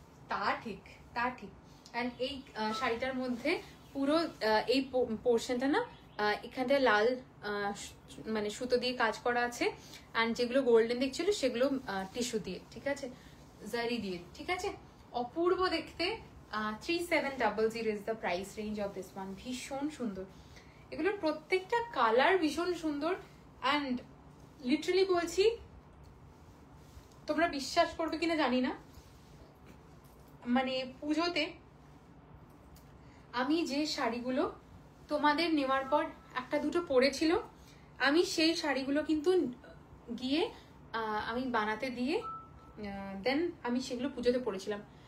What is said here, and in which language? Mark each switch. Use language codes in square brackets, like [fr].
[bn] তা ঠিক, তা ঠিক। অ্যান্ড এই শাড়িটার মধ্যে পুরো এই পোর্শনটা না, এখানটায় লাল মানে সুতো দিয়ে কাজ করা আছে, অ্যান্ড যেগুলো গোল্ডেন দেখছিল সেগুলো টিস্যু দিয়ে, ঠিক আছে, জারি দিয়ে, ঠিক আছে। অপূর্ব দেখতে। [en] 3700 is the price range of this one. [bn] ভীষণ সুন্দর, এগুলোর প্রত্যেকটা কালার ভীষণ সুন্দর, অ্যান্ড লিটারালি বলছি, তোমরা বিশ্বাস করবে কিনা জানি না, মানে পুজোতে আমি যে শাড়িগুলো তোমাদের নেওয়ার পর একটা দুটো পরেছিল, আমি সেই শাড়িগুলো কিন্তু গিয়ে আমি বানাতে দিয়ে দেন আমি সেগুলো পুজোতে পরেছিলাম।